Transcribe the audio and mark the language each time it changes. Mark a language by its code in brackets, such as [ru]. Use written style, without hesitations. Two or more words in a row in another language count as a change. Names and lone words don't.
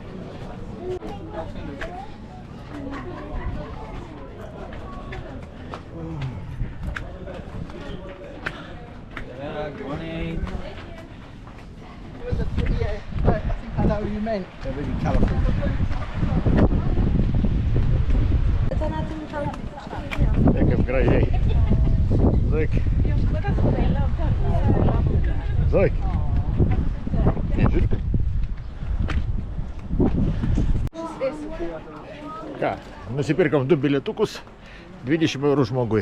[en] Good morning. I think I know who you meant. They're really colourful. [lt] Kaip gražiai. Zoik. Zoik. Žiūrėk. Ką, nusipirkom 2 bilietukus, 20 eurų žmogui.